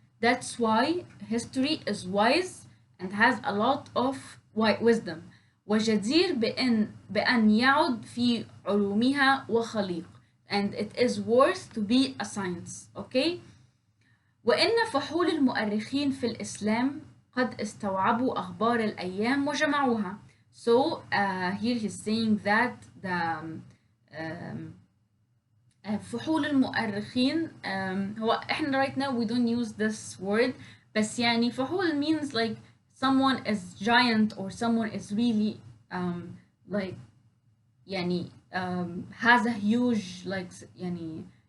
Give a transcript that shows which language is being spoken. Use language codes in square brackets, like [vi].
[en] That's why history is wise and has a lot of wisdom. [ar] وجدير بأن يعد في علومها وخليق. [en] And it is worth to be a science. Okay? [ar] وإن فحول المؤرخين في الإسلام قد استوعبوا أخبار الأيام وجمعوها. [en] So here he's saying that the [ar] فحول المؤرخين هو احنا [en] right now we don't use this word بس يعني فحول means like someone is giant or someone is really like يعني has a huge like يعني